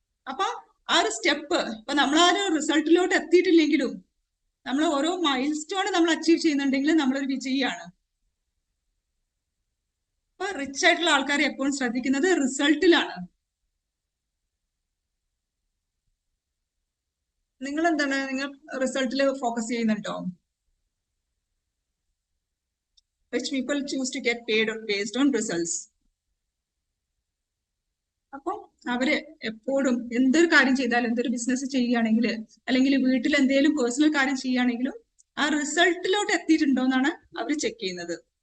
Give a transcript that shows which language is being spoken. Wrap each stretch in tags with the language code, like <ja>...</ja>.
<ml>അപ്പൊ ആ ഒരു സ്റ്റെപ്പ് ഇപ്പൊ നമ്മൾ ആ ഒരു റിസൾട്ടിലോട്ട് എത്തിയിട്ടില്ലെങ്കിലും നമ്മൾ ഓരോ മൈൽ സ്റ്റോൺ നമ്മൾ അച്ചീവ് ചെയ്യുന്നുണ്ടെങ്കിൽ നമ്മളൊരു വിജയിയാണ്. അപ്പൊ റിച്ച് ആയിട്ടുള്ള ആൾക്കാർ എപ്പോഴും ശ്രദ്ധിക്കുന്നത് റിസൾട്ടിലാണ്. നിങ്ങൾ എന്താണ്, നിങ്ങൾ റിസൾട്ടിൽ ഫോക്കസ് ചെയ്യുന്നുണ്ടോ?</ml> <en>Rich people choose to get paid based on results.</en> <ml>അപ്പൊ അവര് എപ്പോഴും എന്തൊരു കാര്യം ചെയ്താലും, എന്തൊരു ബിസിനസ് ചെയ്യുകയാണെങ്കിൽ, അല്ലെങ്കിൽ വീട്ടിൽ എന്തെങ്കിലും പേഴ്സണൽ കാര്യം ചെയ്യുകയാണെങ്കിലും ആ റിസൾട്ടിലോട്ട് എത്തിയിട്ടുണ്ടോ എന്നാണ് അവർ ചെക്ക് ചെയ്യുന്നത്.</ml>